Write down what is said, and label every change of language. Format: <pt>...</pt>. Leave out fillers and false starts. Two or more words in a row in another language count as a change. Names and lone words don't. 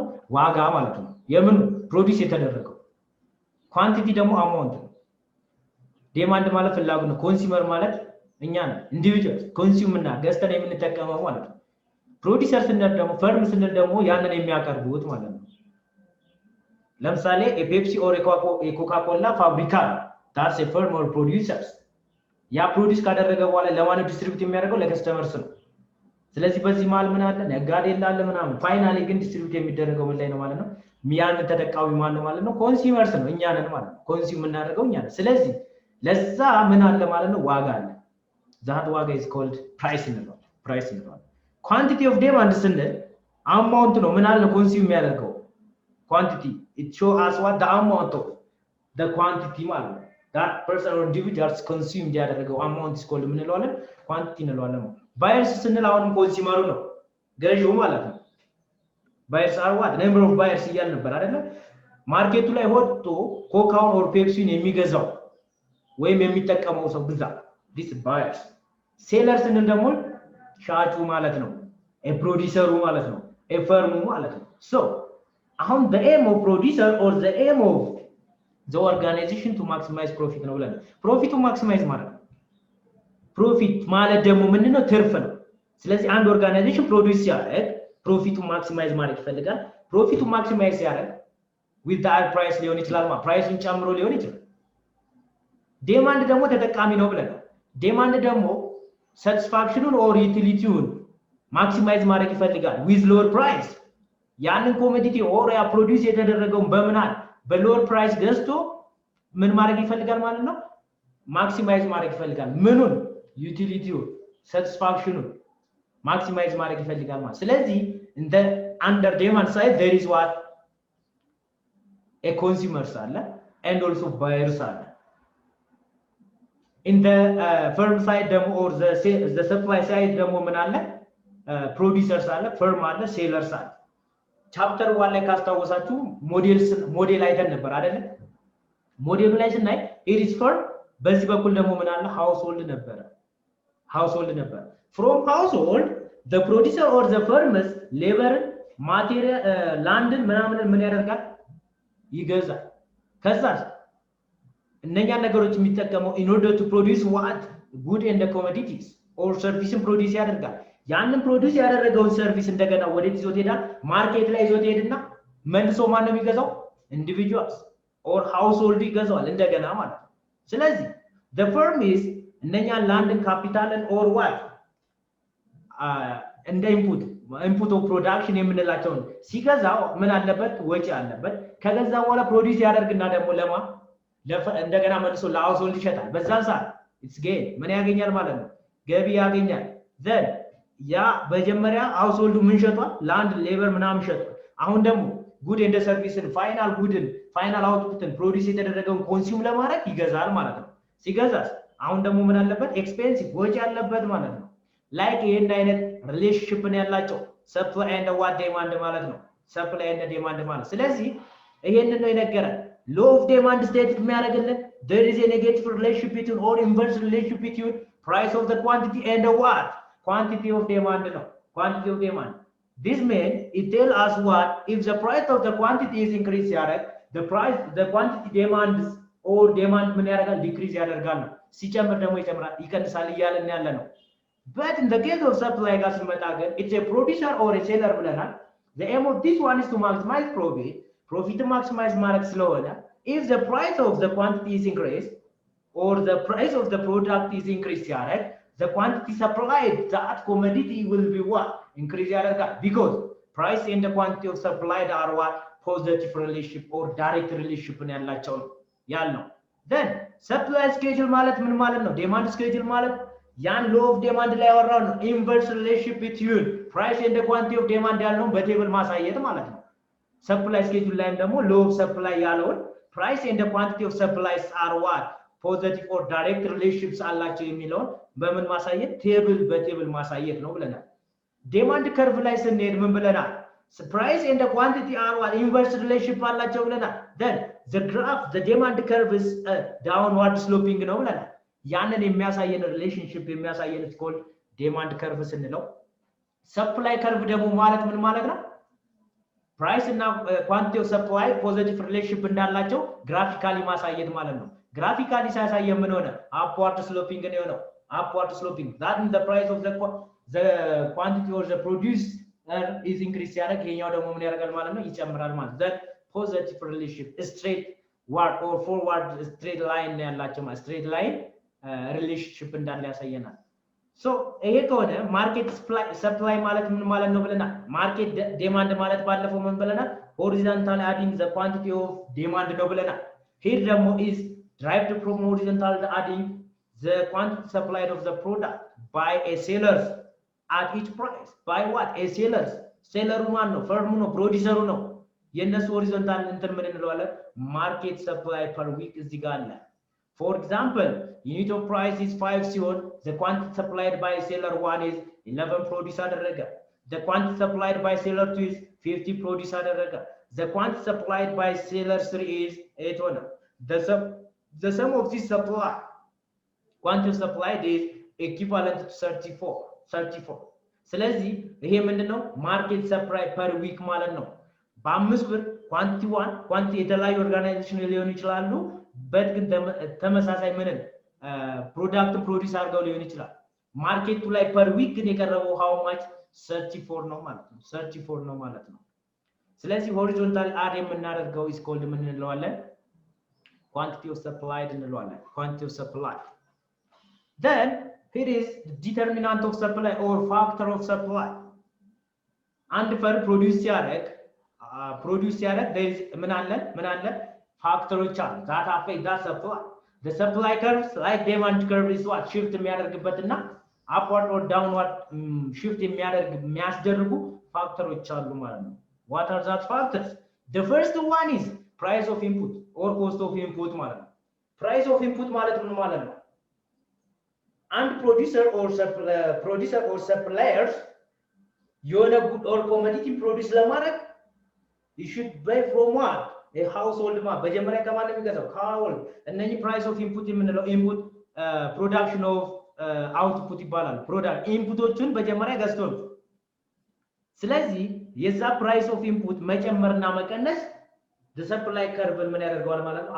<am>ዋጋ ማለት ነው። የምን ፕሮዲዩስ የተደረገው። ኳንቲቲ ደግሞ አማውንት ነው። ዲማንድ ማለት ፍላጎት ነው። ኮንሱመር ማለት እኛ ነን</am> <en>individual consume</en> <am>እና ገዝተን የምንጠቀመው ማለት ነው። ፕሮዲዩሰር ስንል ደግሞ ፈርም ስንል ደግሞ ያንን የሚያቀርቡት ማለት ነው። ለምሳሌ የፔፕሲ ኦር የኮካ ኮላ ፋብሪካ</am> <en>that's a firm or producers</en> <am>ያ ፕሮዲዩስ ካደረገ በኋላ ለማን ዲስትሪቢዩት የሚያደርገው ለከስተመርስ ነው ስለዚህ በዚህ መሃል ምን አለ ነጋዴ እንዳለ ምናምን ፋይናሊ ግን ዲስትሪቢዩት የሚደረገው ምን ላይ ነው ማለት ነው ያን ተጠቃሚ ማን ነው ማለት ነው ኮንሱመርስ ነው እኛ ነን ማለት ነው ኮንሱም እናደርገው እኛ ነን ስለዚህ ለዛ ምን አለ ማለት ነው ዋጋ አለ that ዋጋ</am> <en>is called price</en> <am>እንለዋለን</am> <en>quantity of demand</en> <am>ስንል amount ነው ምን አለ ኮንሱም የሚያደርገው</am> <en>quantity it show us what the amount of the</en> <am>quantity ማለት ነው</am> <en>that person or individuals consume</en> <am>ያደረገው</am> <en>amount is called</en> <am>ምን እንለዋለን quantity እንለዋለን buyers ስንል አሁንም ኮንሱመሩ ነው ገዢው ማለት ነው</am> <en>buyers are what number of buyers</en> <am>ይያል ነበር አይደለ ማርኬቱ ላይ ወጥቶ ኮካውን ኦር ፔፕሲን የሚገዛው ወይም የሚጠቀመው ሰው ብዛት</am> <en>this buyers sellers</en> <am>ስንል ደግሞ ሻጩ ማለት ነው ፕሮዲዩሰሩ ማለት ነው ፈርሙ ማለት ነው so አሁን</am> <en>the aim of producer or the aim of the organization to maximize profit</en> <am>ነው ብለን ፕሮፊቱ ማክሲማይዝ ማለት ፕሮፊት ማለት ደግሞ ምንድነው ትርፍ ነው ስለዚህ አንድ ኦርጋናይዜሽን ፕሮዲዩስ ያደርግ ፕሮፊቱ ማክሲማይዝ ማለት ይፈልጋል ፕሮፊቱ ማክሲማይዝ ያደርግ</am> <en>with the high price</en> <am>ሊሆን ይችላል ማለት ፕራይሱን ጨምሮ ሊሆን ይችላል ዲማንድ ደግሞ ተጠቃሚ ነው ብለን ዲማንድ ደግሞ</am> <en>satisfaction or utility</en> <am>ማክሲማይዝ ማድረግ ይፈልጋል</am> <en>with lower price</en> <am>ያንን ኮሞዲቲ ኦር ያ ፕሮዲዩስ የተደረገው በምናል በሎወር ፕራይስ ገዝቶ ምን ማድረግ ይፈልጋል ማለት ነው ማክሲማይዝ ማድረግ ይፈልጋል ምኑን ዩቲሊቲው satisfaction ማክሲማይዝ ማድረግ ይፈልጋል ማለት ስለዚህ</am> <en>in the under demand side there is what a consumers</en> <am>አለ</am> <en>and also buyers</en> <am>አለ</am> <en>in the firm side</en> <am>ደግሞ</am> <en>or the supply side</en> <am>ደግሞ ምን አለ producers አለ firm አለ sellers አለ ቻፕተር 1 ላይ ካስታወሳችሁ ሞዴል አይተን ነበር አይደል ሞዴሉ ላይ ስናይ</am> <en>it is firm</en> <am>በዚህ በኩል ደግሞ ምን አለ household ነበር</am> <en>from household the producer or the firms labor material landን</en> <am>ምናምን ምን ያደርጋል ይገዛል ከዛስ እነኛ ነገሮች የሚጠቀመው</am> <en>in order to produce what good and the commodities or services produce</en> <am>ያደርጋል ያንን ፕሮዲዩስ ያደረገውን ሰርቪስ እንደገና ወዴት ይዞት ይሄዳል ማርኬት ላይ ይዞት ይሄድና መልሶ ማን ነው የሚገዛው ኢንዲቪጁዋልስ</am> <en>or household</en> <am>ይገዛዋል እንደገና ማለት ስለዚህ</am> <en>the firm is</en> <am>እነኛ ላንድን ካፒታልን</am> <en>or what</en> <am>እንደ</am> <en>input of production</en> <am>የምንላቸው ሲገዛው ምን አለበት ወጪ አለበት ከገዛ በኋላ ፕሮዲዩስ ያደርግና ደግሞ እንደገና መልሶ ለሃውስሆልድ ይሸጣል በዛን ሰዓት</am> <en>it's gain</en> <am>ምን ያገኛል ማለት ነው ገቢ ያገኛል then ያ በመጀመሪያ ሃውስሆልዱ ምን ሸጧል ላንድ ሌበር ምናምን ሸጧል አሁን ደግሞ ጉድ እንደ ሰርቪስን</am> <en>final output</en> <am>ፕሮዲዩስ የተደረገውን ኮንሱም ለማድረግ ይገዛል ማለት ነው ሲገዛስ አሁን ደግሞ ምን አለበት ኤክስፔንሲቭ ወጪ አለበት ማለት ነው ላይክ ይሄን አይነት ሪሌሽንሺፕ ነው ያላቸው</am> <en>supply and what demand</en> <am>ማለት ነው</am> <en>supply and demand</en> <am>ማለት ስለዚህ ይሄንን ነው የነገረን</am> <en>law of demand state የሚያደርግልን there is a negative relationship between or inverse relationship between price of the quantity and the what quantity of demand no quantity of demand this means it tell us what if the price of the quantity is increased the quantity demands or demand</en> <am>ምን ያደርጋል</am> <en>decrease</en> <am>ያደርጋል ነው ሲጨምር ደግሞ ይጨምራል ይቀንሳል እያለን ያለ ነው</am> <en>but in the case of supply</en> <am>ጋር ስንመጣ ግን</am> <en>it's a producer or a seller ብለናል the aim of this one is to maximize profit maximize</en> <am>ማድረግ ስለሆነ</am> <en>if the price of the quantity is increased or the price of the product is increased ያደርግ the quantity supplied that commodity will be what increase ያደርጋል because price and the quantity of supplied are what positive relationship or direct relationship</en> <am>ነው ያልነው</am> <en>then supply schedule</en> <am>ማለት ምን ማለት ነው</am> <en>demand schedule ማለት ያን law of demand</en> <am>ላይ ያወራው ነው</am> <en>inverse relationship between price and the quantity of demand</en> <am>ያልነው በቴብል ማሳየት ማለት ነው</am> <en>supply schedule</en> <am>ላይም ደግሞ</am> <en>law of supply ያለውን price and the quantity of supplies are what positive or direct relationships</en> <am>አላቸው የሚለውን በምን ማሳየት በቴብል ማሳየት ነው ብለናል</am> <en>demand curve</en> <am>ላይ ስንሄድ ምን ብለናል</am> <en>price and the quantity are what inverse relationship</en> <am>አላቸው ብለናል</am> <en>then the graph the demand curve is downward sloping</en> <am>ነው ብለናል ያንን የሚያሳየን ሪሌሽንሺፕ የሚያሳየን ስኮል ዲማንድ ከርቭ ስንለው ሰፕላይ ከርቭ ደግሞ ማለት ምን ማለት ነው ፕራይስ እና</am> <en>quantity of supply positive relationship</en> <am>እንዳላቸው ግራፊካሊ ማሳየት ማለት ነው ግራፊካሊ ሳያሳየ ምን ሆነ</am> <en>upward sloping</en> <am>ነው</am> <en>upward sloping that means the price of the quantity or the produce is increase</en> <am>ያደርግ ይሄኛው ደግሞ ምን ያደርጋል ማለት ነው ይጨምራል ማለት that</am> <en>positive relationship straight word or forward straight line</en> <am>ያላቸው ማለት</am> <en>straight line</en> <am>ሪሌሽንሺፕ እንዳለ ያሳየናል። ሶ ይሄ ከሆነ ማርኬት ሰፕላይ ማለት ምን ማለት ነው ብለናል። ማርኬት ዲማንድ ማለት ባለፈው ምን ብለናል?</am> <en>horizontal adding the quantity of demand</en> <am>ነው ብለናል።</am> <en>ሂር ደግሞ ኢዝ derived from horizontal adding the quantity supplied of the product by a sellers at each price. By what? A sellers.</en> <am>Seller ማን ነው? ፈርሙ ነው? ፕሮዲሰሩ ነው? የነሱ ሆሪዞንታል እንትን ምን እንለዋለን?</am> <en>market supply per week</en> <am>እዚህ ጋር አለ።</am> <en>For example, unit of price is 5 ሲሆን the quantity supplied by seller 1 is 11</en> <am>ፕሮዲስ አደረገ።</am> <en>The quantity supplied by seller 2 is 50</en> <am>ፕሮዲስ አደረገ።</am> <en>The quantity supplied by seller 3 is 8 ሆነ። The sum of this supply quantity supplied is equivalent to 34.</en> <am>ስለዚህ ይሄ ምንድነው?</am> <en>market supply per week</en> <am>ማለት ነው። በ5 ብር ኳንቲቲ 1 ኳንቲቲ የተለያዩ ኦርጋናይዜሽን ሊሆኑ ይችላሉ። በት ግን ተመሳሳይ ምንን ፕሮዳክት ፕሮዲዩስ አድርገው ሊሆን ይችላል። ማርኬቱ ላይ ፐር ዊክ ግን የቀረበው</am> <en>how much</en> <am>34 ነው ማለት ነው። 34 ነው ማለት ነው። ስለዚህ ሆሪዞንታል አድ የምናደርገው</am> <en>is called</en> <am>ምን እንለዋለን?</am> <en>quantity of supplied እንለዋለን። quantity of supply then here is the determinant of supply or factor of supply.</en> <am>አንድ ፈር ፕሮዲዩስ ሲያደርግ</am> <en>there is</en> <am>ምን አለ ፋክተሮች አሉ</am> <en>that affect that supply. The supply curves like demand curve is what shift የሚያደርግበትና upward or downward shift</en> <am>የሚያስደርጉ ፋክተሮች አሉ ማለት ነው።</am> <en>What are that factors? The first one is price of input or cost of input</en> <am>ማለት ነው።</am> <en>Price of input</en> <am>ማለት ምን ማለት ነው?</am> <en>And producer or suppliers የሆነ good or commodity produce ለማድረግ you should buy from what? A household</en> <am>ማለት በመጀመሪያ ከማን ነው የሚገዛው? ከሀውል እነኚህ</am> <en>price of input</en> <am>የምንለው</am> <en>input production of output</en> <am>ይባላል። ፕሮዳክት ኢንፑቶችን በመጀመሪያ ገዝቶ ነው። ስለዚህ የዛ</am> <en>price of input</en> <am>መጨመርና መቀነስ</am> <en>the supply curve</en> <am>ምን ያደርገዋል ማለት ነው?</am>